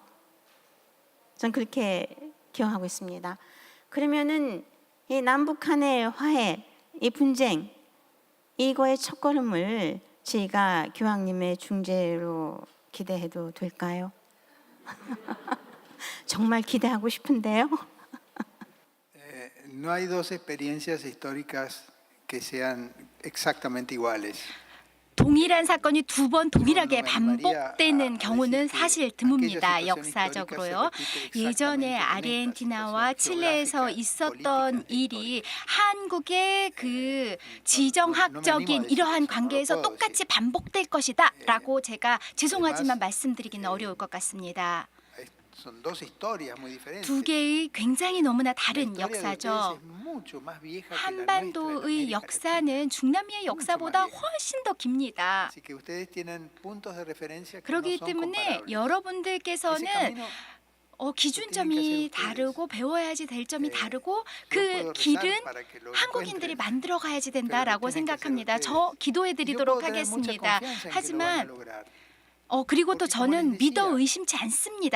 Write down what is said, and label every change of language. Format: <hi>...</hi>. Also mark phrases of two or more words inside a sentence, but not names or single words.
<ko>전 그렇게 기억하고 있습니다. 그러면은 이 남북한의 화해, 이 분쟁 이거의 첫걸음을 저희가 교황님의 중재로 기대해도 될까요? 정말 기대하고 싶은데요.</ko> <es>No hay dos experiencias históricas que sean exactamente iguales.</es> <ko>동일한 사건이 두 번 동일하게 반복되는 경우는 사실 드뭅니다. 역사적으로요. 예전에 아르헨티나와 칠레에서 있었던 일이 한국의 그 지정학적인 이러한 관계에서 똑같이 반복될 것이다 라고 제가 죄송하지만 말씀드리기는 어려울 것 같습니다.</ko> <es>Son dos historias muy diferentes.</es> <ko>두 개의 굉장히 너무나</ko> <es>La</es> <ko>다른</ko> <es>historia de ustedes</es> <ko>역사죠.</ko> <es>es mucho más vieja que la nuestra en</es> <ko>한반도의</ko> <es>América</es> <ko>역사는 중남미의 역사보다 훨씬 더 깁니다.</ko> <es>Así que ustedes tienen puntos de referencia que no</es> <ko>그렇기</ko> <es>son</es> <ko>때문에</ko> <es>comparables. Ese</es> <ko>여러분들께서는</ko> <es>camino</es> <ko>기준점이 다르고 배워야지 될 점이 다르고 그 길은 한국인들이 만들어 가야지 된다라고 생각합니다. 저 기도해 드리도록 하겠습니다. 하지만 그리고 또 저는 믿어 의심치 않습니다.</ko>